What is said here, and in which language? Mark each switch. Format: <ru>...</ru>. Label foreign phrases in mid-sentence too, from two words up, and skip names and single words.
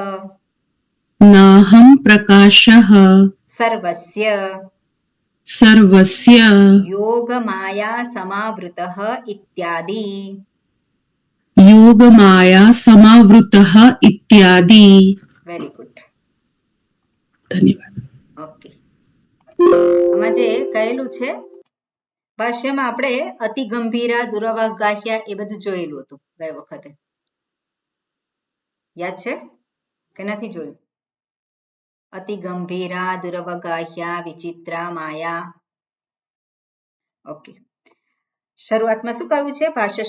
<sa>नाहं प्रकाशः सर्वस्य योगमाया समावृतः इत्यादि योगमाया समावृतः इत्यादि</sa> <en>very good</en> <hi>धन्यवाद</hi> <gu>ઓકે આમાં જે કહેલું છે ભાષ્યમાં આપણે</gu> <sa>અતિ ગંભીરા દુરવગાહ્યા</sa> <gu>એ બધું જોયેલું હતું ગઈ વખતે યાદ છે કે નથી જોયું</gu> <sa>અતિ ગંભીરા દુરવગાહ્યા વિચિત્રા માયા</sa> <gu>ઓકે શરૂઆતમાં શું કહ્યું છે ભાષ્ય</gu>